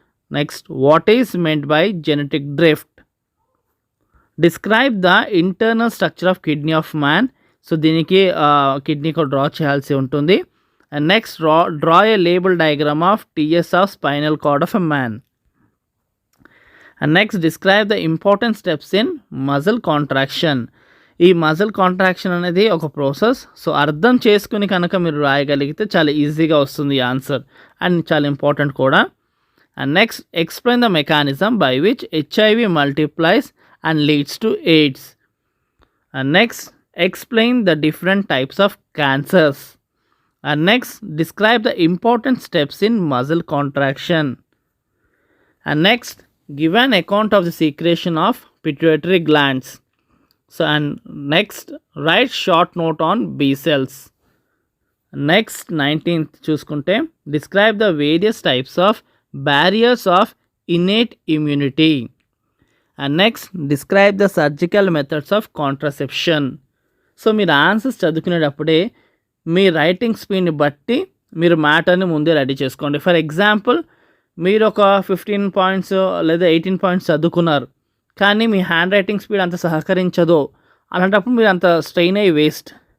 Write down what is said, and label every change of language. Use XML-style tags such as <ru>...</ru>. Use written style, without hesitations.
<en>Next, what is meant by genetic drift? Describe the internal structure of kidney of man. So</en> <te>దీనికి kidney కూడా draw చేయాల్సి ఉంటుంది.</te> <en>And next, draw a label diagram of TS of spinal cord of a man. And next, describe the important steps in muscle contraction.</en> <te>ఈ muscle contraction అనేది ఒక process. So అర్థం చేసుకుని కనుక మీరు రాయగలిగితే చాలా ఈజీగా వస్తుంది ఆన్సర్ అండ్ చాలా ఇంపార్టెంట్ కూడా.</te> <en>And next, explain the mechanism by which HIV multiplies and leads to AIDS. And next, explain the different types of cancers. And next, describe the important steps in muscle contraction. And next, give an account of the secretion of pituitary glands. So and next, write short note on B cells. Next, 19th</en> <te>చూసుకుంటే,</te> <en>describe the various types of barriers of innate immunity. And next, describe the surgical methods of contraception.</en> <te>So మీరు answers చదువుకునేటప్పుడే మీ writing స్పీడ్ని బట్టి మీరు మ్యాటర్ని ముందే ready చేసుకోండి. For example, మీరు ఒక 15 points లేదా 18 points చదువుకున్నారు, కానీ మీ హ్యాండ్ రైటింగ్ స్పీడ్ అంత సహకరించదు, అలాంటప్పుడు మీరు అంత స్ట్రెయిన్ అయ్యి వేస్ట్.</te>